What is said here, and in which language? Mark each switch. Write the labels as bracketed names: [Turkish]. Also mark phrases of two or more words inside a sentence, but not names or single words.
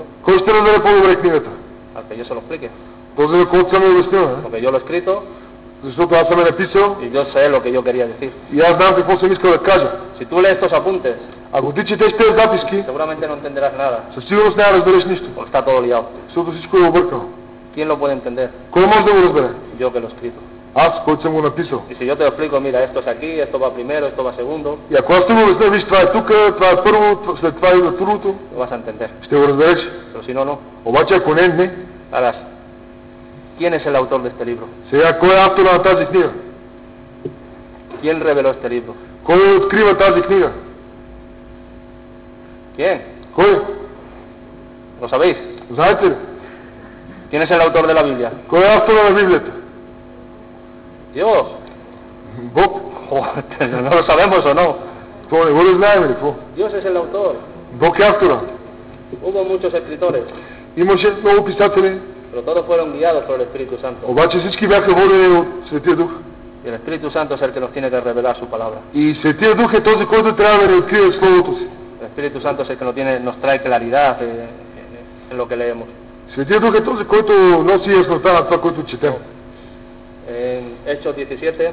[Bulgarian] Кой ще разбере по-добре книгата? [Spanish] Al que yo se lo explique. [Bulgarian] Този, на който съм я обяснил, не? [Spanish] Porque yo lo he escrito [Bulgarian] Защото аз съм я написал [Spanish] y yo sé lo que yo quería decir. [Bulgarian] и аз знам какво съм искал да кажа. [Spanish] Si tú lees estos apuntes, [Bulgarian] Ако ти четеш тези записки, [Spanish] seguramente no entenderás nada, [Bulgarian] със сигурност няма да разбереш нищо, [Spanish] porque está todo liado. [Bulgarian] защото всичко е объркано. [Spanish] ¿Quién lo puede entender? [Bulgarian] Кой може да го разбере? [Spanish] Yo que lo he escrito. [Bulgarian] Аз, който съм го написал. [Spanish] Y si yo te lo explico, mira, esto es aquí, esto va primero, esto va segundo, [Bulgarian] И ако аз ти го обясня, виж, това е тук, това е първо, след това идва другото, [Spanish] lo vas a entender. [Bulgarian] ще го разбереш. [Spanish] Pero si no, no. [Bulgarian] Обаче ако не. [Spanish] Ahora, ¿quién es el autor de este libro? [Bulgarian] Сега, кой е автора на тази книга? [Spanish] ¿Quién reveló este libro? [Bulgarian] Кой открива тази книга? [Spanish] ¿Quién? [Bulgarian] Кой? [Spanish] ¿Lo sabéis? [Bulgarian] Знаете ли? [Spanish] ¿Quién es el autor de la Biblia? [Bulgarian] Кой е автора на Библията? [Spanish] Dios. [Bulgarian] Бог. [Spanish] Joder, ¿no lo sabemos o no? [Bulgarian] Това не го ли знаем ли? Какво? [Spanish] Dios es el autor. [Bulgarian] Бог е автора. [Spanish] Hubo muchos escritores, [Bulgarian] Имаше много писатели, [Spanish] pero todos fueron guiados por el Espíritu Santo. [Bulgarian] обаче всички бяха водени от Светия Дух. [Spanish] Y el Espíritu Santo es el que nos tiene que revelar su palabra. [Bulgarian] И Светия Дух е този, който трябва да ни открие Словото си. [Spanish] El Espíritu Santo es el que nos trae claridad en lo que leemos. [Bulgarian] Светия Дух е този, който носи яснота на това, което четем. [Spanish] En Hechos 17,